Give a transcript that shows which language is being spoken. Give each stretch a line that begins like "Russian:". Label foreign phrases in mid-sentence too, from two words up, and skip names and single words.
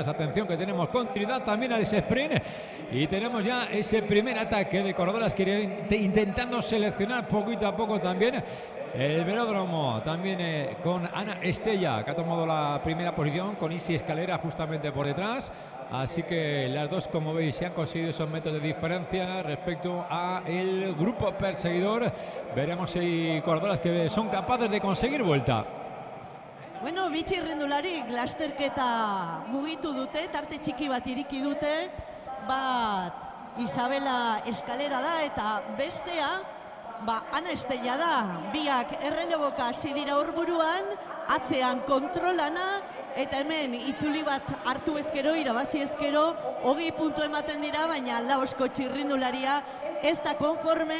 Spanish: Atención que tenemos continuidad también a ese sprint y tenemos ya ese primer ataque de corredoras que irán intentando seleccionar poquito a poco también el velódromo, también con Ana Estella, que ha tomado la primera posición, con Isi Escalera justamente por detrás. Así que las dos, como veis, se han conseguido esos metros de diferencia respecto a el grupo perseguidor. Veremos si hay corredoras que son capaces de conseguir vuelta.
Basque: Bueno, bi txirrindularik lasterketa mugitu dute, tarte txiki bat iriki dute. Bat Isabela Eskalera da eta bestea Ana Estella da. Biak erreleboka hasi dira horburuan, atzean kontrolana, eta hemen itzuli bat hartu ezkero, irabazi ezkero, 20 puntu ematen dira, baina Laosko txirrindularia ez da konforme.